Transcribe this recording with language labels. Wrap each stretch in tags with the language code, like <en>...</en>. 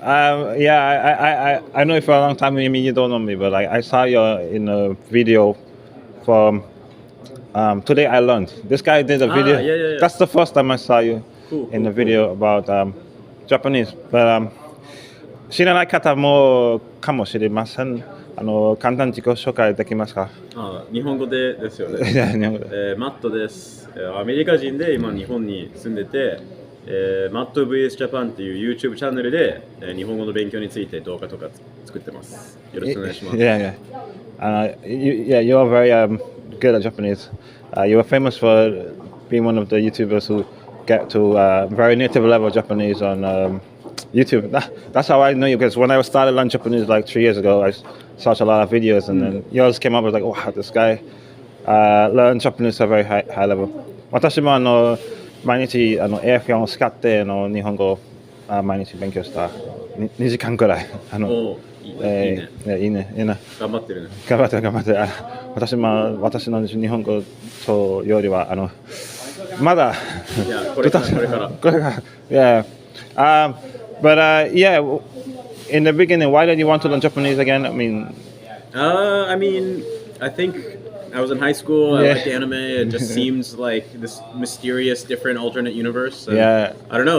<en>I know you for a long time. Maybe you don't know me, but I saw you in a video from Today I Learned. This guy did a video. Yeah. That's the first time I saw you Cool, in the cool. video about Japanese.</en> <ja>But 知らない方もかもしれません。簡単に自己紹介できますか？日本語でですよね。いや、日本語で。マットです。アメリカ人で今日本に住んでて、MattVsJapan っていう YouTube チャンネルで、日本語の勉強について動画とか作ってます。よろしくお願いします。</ja> <en>Yeah. You are very good at Japanese. You are famous for being one of the YouTubers who get to very native level Japanese on YouTube. That's how I know you, because when I started learning Japanese like 3 years ago, I saw a lot of videos, and then yours came up. I was like, wow, this guy learned Japanese at a very high level.</en> <ja>私も毎日エアフォンを使って日本語を毎日勉強した2時間くらい。いいね。頑張ってるね。頑張って。私の日本語とよりはまだこれから。</ja> <en>Yeah. But in the beginning, why did you want to learn Japanese again? I think I was in high school. I liked anime. It just seems like this mysterious, different, alternate universe. And I don't know.</en>